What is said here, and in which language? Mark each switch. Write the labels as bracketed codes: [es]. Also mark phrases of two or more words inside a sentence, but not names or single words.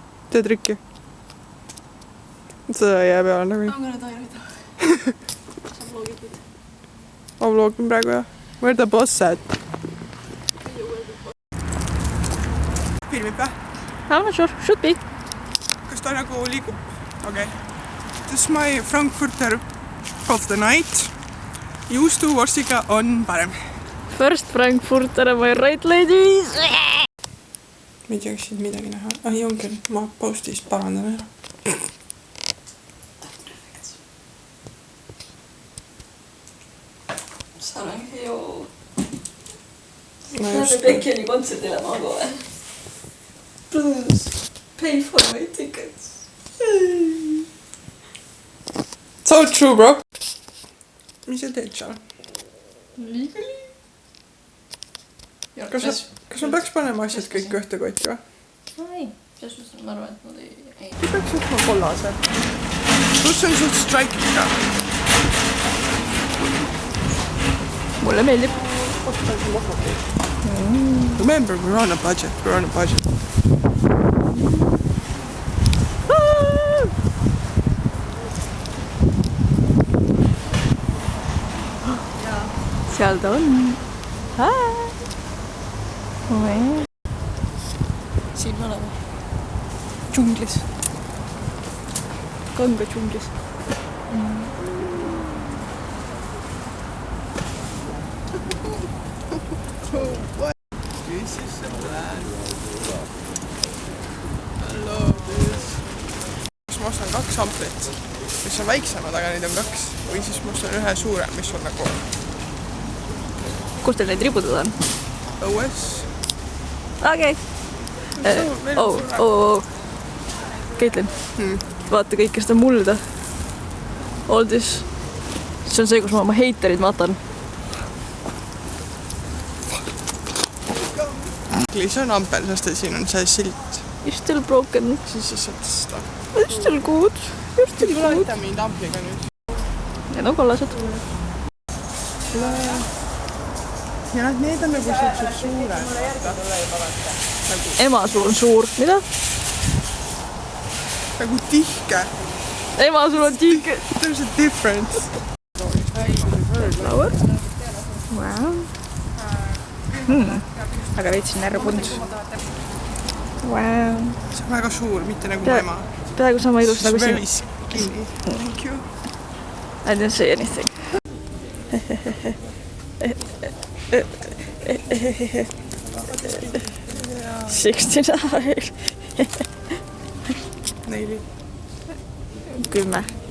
[et] Tee trikki. Seda jää peale nagu. [en] I'm gonna die right now. [et] Sa vlogid nüüd. Ma vlogin praegu jah. [en] Where the boss at? [et] Filmib või? [en] I'm not sure. Should be. [et] Kas ta nagu liigub? [en] Okay. This is my Frankfurter of the night. [et] Juustuvorstiga on parem. [en] First Frankfurter am I right, ladies? [et] Ma ei tea, kas siin midagi näha. Ai, on küll. Ma postist parandan ära. Sarangi No Lähme Beckeli kontserdile magu või? [en] Please, pay for my tickets. So true, bro. [et] Mis sa teed seal? [en] Legally? [et] Kas ma peaks panema asjad kõik ühte kotti või? Ei, selles suhtes ma arvan, et nad ei. Ma peaks võtma kollase. Plus on suht strike'id ka. Mulle meeldib. [en] Remember, we're on a budget. We're on a budget. [et] Seal ta on. Siin me oleme. Džunglis. Kanga džunglis. [en] This is a plan. I love this. [et] Ma ostan 2 amplit, mis on väiksemad, aga neid on 2. Või siis ma ostan ühe suure, mis on nagu Kus teil neid ributud on? õues. Okei. Caitlin, vaata kõike seda mulda. [en] All this. [et] See on see, kus ma oma heiterid matan. See on ampel, sest et siin on see silt. [en] You're still broken. [et] Siis lihtsalt seda. [en] You're still good. You're still [et] Tule [en] good. [et] aita mind ampliga nüüd. Need on kollased. Ja need on nagu sellised suured. Ema sul on suur. Mida? Nagu tihke. Ema sul on tihke. [en] There's a difference. Flower. Wow. [et] Aga veitsin närvund. Wow. See on väga suur, mitte nagu mu ema. Peaaegu sama ilus nagu [en] Very [et] siin. [en] skinny. Thank you. I didn't say anything. 69. 4. 10.